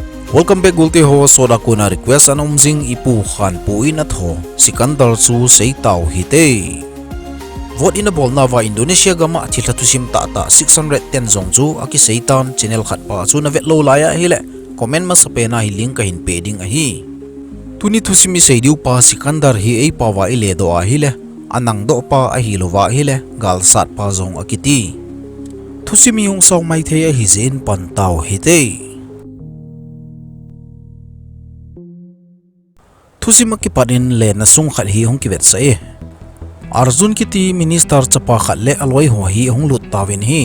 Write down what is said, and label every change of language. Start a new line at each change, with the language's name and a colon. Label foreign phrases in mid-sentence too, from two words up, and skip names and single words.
Thado Chin: Welcome back gulte ho soda kuna request anom jing ipu khan puin at ho Sikandar chu sei tau hite. Vote in a ball nava Indonesia gama thila tusim ta 610 zong chu aki seitan channel khat pa chu na vet lo laya hile comment ma sapena hi link ka hin peding a hi. Tuni tusimi seidiu pa Sikandar hi ei pawa ile do a hile anang do pa a hi lova hile gal sat pa zong akiti. Tusimi hung saw mai the a hi zen pan tau hite. Tusim akipanin le na sung khat hi hong kivet sa Arjun kiti minister chapa khat le alwai ho hi hong lut tawin hi.